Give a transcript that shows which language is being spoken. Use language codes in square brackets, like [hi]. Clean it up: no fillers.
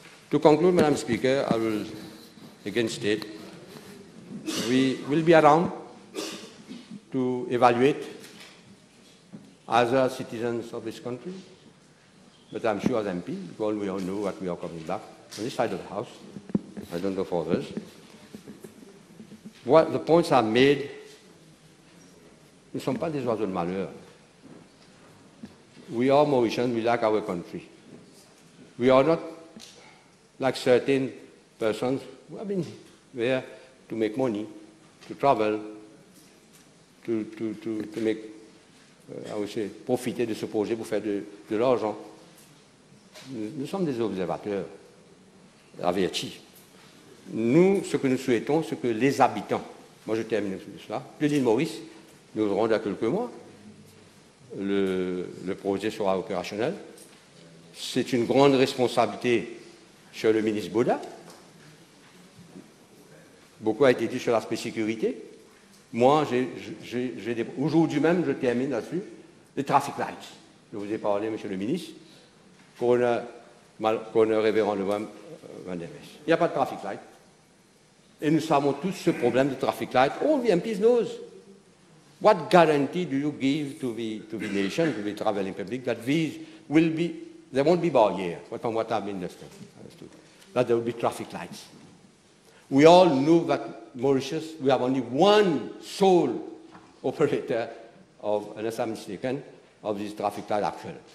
[en] To conclude, Madam Speaker, I will again state we will be around to evaluate other citizens of this country, but I'm sure as MP, because we all know what we are coming back on this side of the House. I don't know for others. What the points are made [fr] ne sont pas des oiseaux de malheur. [en] We are Mauritians, we like our country. We are not like certain persons who have been there to make money, to travel, to make, I would say, [fr] profiter de ce projet pour faire de l'argent. Nous sommes des observateurs avertis. Nous, ce que nous souhaitons, c'est que les habitants, moi je termine sur cela, de l'île Maurice, nous aurons dans quelques mois, le projet sera opérationnel. C'est une grande responsabilité sur le ministre Baudin. Beaucoup a été dit sur l'aspect sécurité. Moi, aujourd'hui même, je termine là-dessus, les traffic lights. Je vous ai parlé, monsieur le ministre, coroner révérend le Van der Wees. Il n'y a pas de traffic light. Et nous savons tous ce problème de traffic light. [en] All the MPs knows. What guarantee do you give to the nation, to the traveling public, that these will be, there won't be barriers, from what I've understood, that there will be traffic lights. We all know that Mauritius, we have only one sole operator of, unless I'm mistaken, of this traffic light actually.